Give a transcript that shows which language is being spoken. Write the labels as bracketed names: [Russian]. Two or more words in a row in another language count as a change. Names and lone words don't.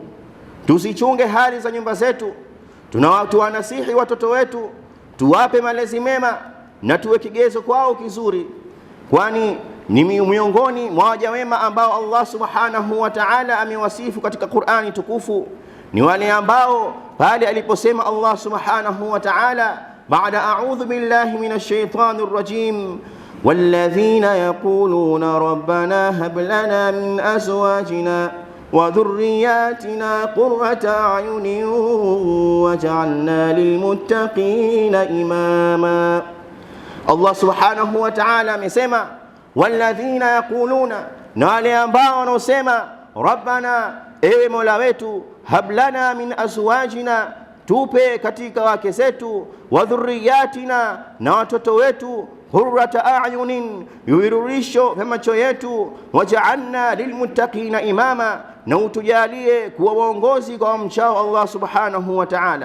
[Swahili] Tusichunge hali za nyumba zetu, tuwanasihi watoto wetu, tuwape malezi mema na tuwe kigezo kwao kizuri, kwani ni miongoni mwa waja wema ambao Allah [Arabic] سبحانه وتعالى [Swahili] amewasifu katika Qur'ani tukufu ni wale ambao pale aliposema Allah [Arabic] سبحانه وتعالى بعد أعوذ بالله من الشيطان الرجيم، والذين يقولون ربنا هب لنا من أزواجنا وذرياتنا قرة أعين واجعلنا للمتقين إماما. [Swahili] Allah [Arabic] سبحانه وتعالى [Swahili] amesema [Arabic] والذين يقولون, [Swahili] na wale ambao wanaosema rabbana, ewe Mola wetu, [Arabic] هب لنا من أزواجنا, [Swahili] tupe katika wake zetu, [Arabic] وذرياتنا, [Swahili] na watoto wetu, [Arabic] قرة أعين, [Swahili] yuwirurisho vya macho yetu, [Arabic] واجعلنا للمتقين إماما, [Swahili] na utujalie kuwa waongozi kwa mchao Allah [Arabic] سبحانه وتعالى.